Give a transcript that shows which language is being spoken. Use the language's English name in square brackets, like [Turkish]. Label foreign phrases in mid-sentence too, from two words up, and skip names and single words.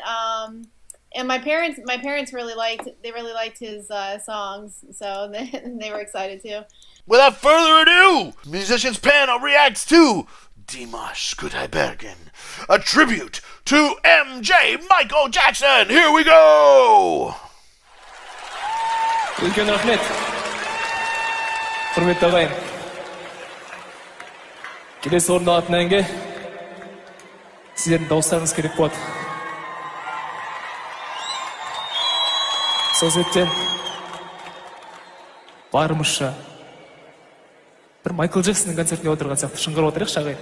[English] And my parents really liked his songs, so they were excited too. Without further ado, Musicians Panel reacts to Dimash Kudaiberge, a tribute to MJ Michael Jackson. Here we go. [Kazakh] Үлкен рахмет. Құрметті ағайын. Келесі орын алатын әнге сіздердің дауыстарыңыз керек болады. Сол себептен барымызша бір Майкл Джексонның концертіне отырған сияқты шыңғырып отырайықшы ағайын.